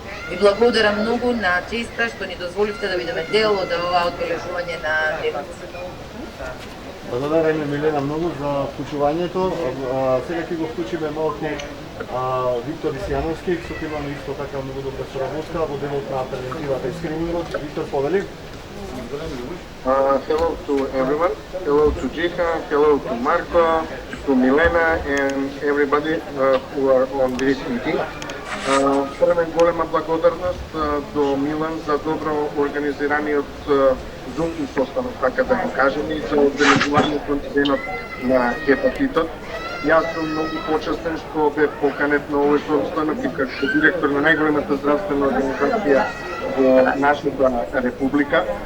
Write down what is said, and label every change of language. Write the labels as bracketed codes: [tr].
[mk] Ви благодарам многу на честа што ни дозволивте да бидеме дел од ова одбележување на денот. Благодарам Милена многу за вклучувањето. Сега ќе го вклучиме малку Виктор Исјановски, со кој имаме исто така многу добра соработка во делот на превентивата и скринингот. Виктор, повели. [en] Hello to everyone. Hello to Jihan, hello to Marco, to Milena and everybody who are on this meeting. [mk] Првен голема благодарност до Милан за добро организираниот Zoom состанок, така да го кажем, и за одбележувањето на денот на хепатитот. Јас сум многу почестен што бев поканет на овој состанок и како директор на најголемата здравствена организација во нашата република.